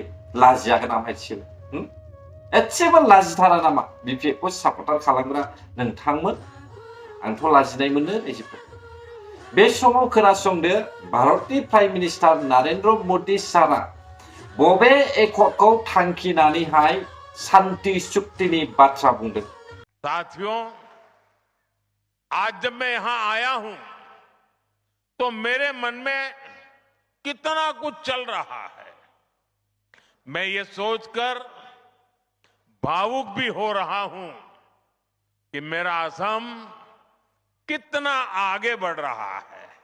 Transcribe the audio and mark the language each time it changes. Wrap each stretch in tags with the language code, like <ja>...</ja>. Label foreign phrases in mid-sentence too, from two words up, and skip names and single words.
<brx>लाजियागोन आमायसो एसेबो लाजिथारा नामा बिपिएफखौ सापर्टार खालामग्रा नोंथांमोन? आंथ' लाजिनाय मोनो रायजोफोर। बे समाव खोनासंदो भारतनि</brx> <en>prime minister</en> <brx>नरेन्द्र मोदी सारा बबे एकर्डखौ थांखिनानैहाय शांति चुक्तिनि बाथ्रा बुंदों।</brx> <hi>साथियों, आज जब मैं यहां आया हूं तो मेरे मन में कितना कुछ चल रहा है। मैं ये सोचकर भावुक भी हो रहा हूं कि मेरा असम कितना आगे बढ़ रहा है।</hi>